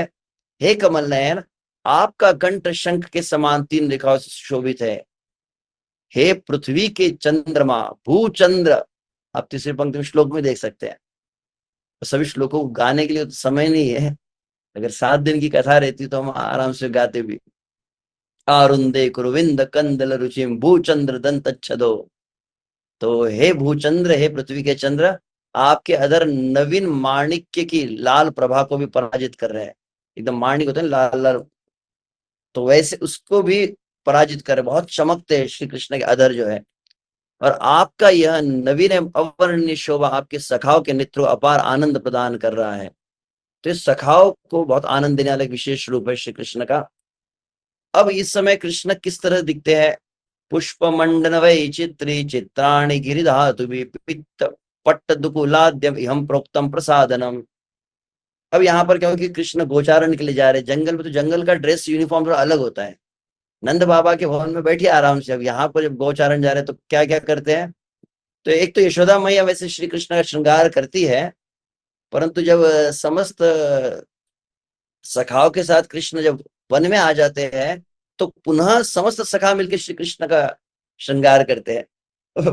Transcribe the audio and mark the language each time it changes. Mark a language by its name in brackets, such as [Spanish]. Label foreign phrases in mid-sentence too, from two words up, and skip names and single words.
[Hindi] हे कमल नयन, आपका कंठ शंख के समान 3 रेखाओं से शोभित है। हे पृथ्वी के चंद्रमा भूचंद्र, आप तीसरी पंक्ति में श्लोक में देख सकते हैं। तो सभी श्लोकों को गाने के लिए तो समय नहीं है, अगर 7 दिन की कथा रहती तो हम आराम से गाते भी। [Sanskrit] आरुंदे कुरुविंद कंदल रुचिम भूचंद्र दंतच्छदो। [Hindi] तो हे भूचंद्र, हे पृथ्वी के चंद्र, आपके अधर नवीन माणिक्य की लाल प्रभा को भी पराजित कर रहे हैं। एकदम माणिक होते हैं लाल लाल, तो वैसे उसको भी पराजित कर रहे, बहुत चमकते हैं श्री कृष्ण के अधर जो है। और आपका यह नवीन एवं अवर्णनीय शोभा आपके सखाओं के नेत्रों अपार आनंद प्रदान कर रहा है। तो इस सखाओं को बहुत आनंद देने वाला एक विशेष रूप है श्री कृष्ण का। अब इस समय कृष्ण किस तरह दिखते हैं? [Sanskrit] पुष्प मंडन वै चित्री चित्राणि गिरिधातु पित्त पट्ट दुकुलाद्यम इहम प्रोक्तम प्रसादनम। [Hindi] अब यहाँ पर क्या हो कि कृष्ण गोचारण के लिए जा रहे हैं जंगल में, तो जंगल का [English] dress uniform [Hindi] थोड़ा अलग होता है। नंद बाबा के भवन में बैठिए आराम से। अब यहाँ पर जब गोचारण जा रहे हैं तो क्या क्या करते हैं? तो एक तो यशोदा मैया वैसे श्री कृष्ण का श्रृंगार करती है, परंतु जब समस्त सखाओं के साथ कृष्ण जब वन में आ जाते हैं, तो पुनः समस्त सखा मिलकर श्री कृष्ण का श्रृंगार करते हैं।